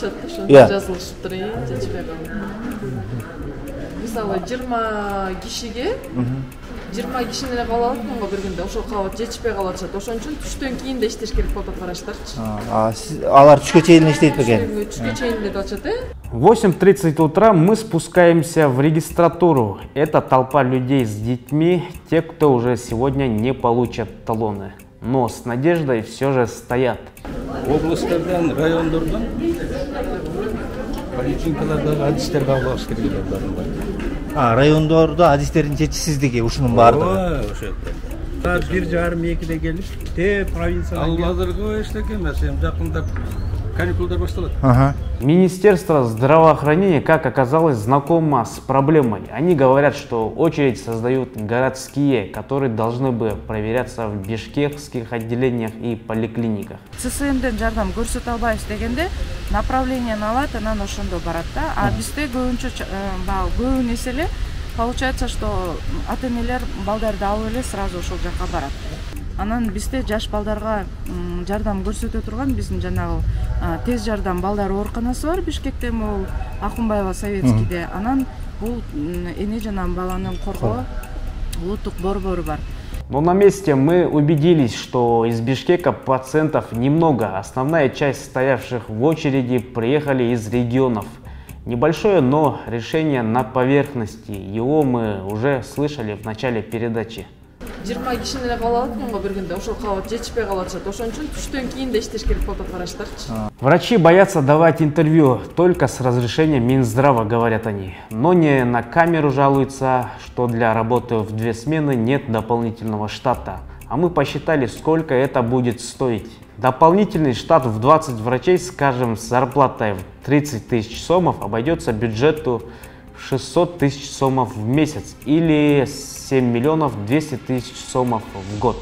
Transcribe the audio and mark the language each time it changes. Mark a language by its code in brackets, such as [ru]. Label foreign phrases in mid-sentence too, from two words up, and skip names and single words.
[ky] Жазылышыптыр, жетишпей калды. Мисалы 20 кишиге 20 кишини эле кабыл алып го бир күндө, ошол кабат жетишпей калып атышат. Ошон үчүн түштөн кийин да иштеш керек болуп атат караштарчы. Алар түшкө чейин иштейт бекен? Түшкө чейин деп атышат, [ru] В 8:30 утра мы спускаемся в регистратуру. Это толпа людей с детьми, те, кто уже сегодня не получат талоны. Но с надеждой все же стоят. [ky] Облыстардан, райондордон поликлиникаларда адистер кабыл алыш керек эле. Райондордо адистердин жетишсиздиги ушунун баардыгы. Ошо. Саат 1:30-2-де келип, провинциядан. Ал азыркы эчтеке эмес, эми жакында каникулдар башталат. [ru] Министерство здравоохранения, как оказалось, знакомо с проблемой. Они говорят, что очередь создают городские, которые должны бы проверяться в бишкекских отделениях и поликлиниках. [ky] ЦСМден жардам көрсөтө албайбыз дегенде направлениени алат, анан ошондо барат да. А бизде көбүнчө эсе эле [ru] получается, что [ky] ата-энелер балдарды алып эле сразу ошол жака барат. Анан бизде жаш балдарга жардам көрсөтө турган биздин жанагы тез жардам балдар ооруканасы бар Бишкекте, могул Акунбаева Советскийде. Анан бул эне жана баланы коргоо улуттук борбору бар. [ru] Но на месте мы убедились, что из Бишкека пациентов немного. Основная часть стоявших в очереди приехали из регионов. Небольшое, но решение на поверхности. Его мы уже слышали в начале передачи. [ky] 20 кишини эле кабыл алып го бир күндө, ошол кабат жетишпей калып атышат. Ошон үчүн түштөн кийин да иштеш керек болуп атат караштарчы. [ru] Врачи боятся давать интервью только с разрешения Минздрава, говорят они. Но не на камеру жалуются, что для работы в 2 смены нет дополнительного штата. А мы посчитали, сколько это будет стоить. Дополнительный штат в 20 врачей, скажем, с зарплатой в 30 тысяч сомов обойдется бюджету 600 тысяч сомов в месяц или 7 миллионов 200 тысяч сомов в год.